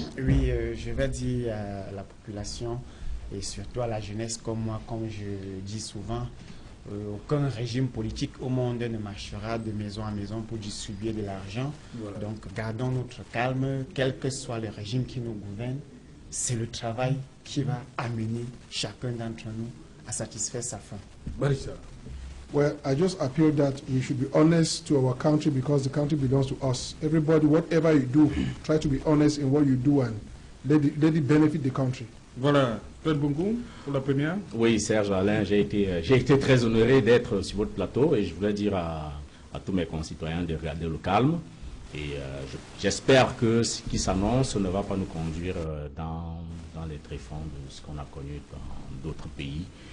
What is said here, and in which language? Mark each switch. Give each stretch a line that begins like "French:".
French: Oui, je vais dire à la population et surtout à la jeunesse comme moi, comme je dis souvent, aucun régime politique au monde ne marchera de maison à maison pour distribuer de l'argent. Voilà. Donc gardons notre calme, quel que soit le régime qui nous gouverne. C'est le travail qui va amener chacun d'entre nous à satisfaire sa faim. Barissa.
English: Well, I just appeal that we should be honest to our country because the country belongs to us. Everybody, whatever you do, try to be honest in what you do and let it benefit the country.
French: Voilà. Fred Bungu, pour la première. Oui, Serge Alain, j'ai été très honoré d'être sur votre plateau et je voulais dire à tous mes concitoyens de regarder le calme. Et j'espère que ce qui s'annonce ne va pas nous conduire dans les tréfonds de ce qu'on a connu dans d'autres pays.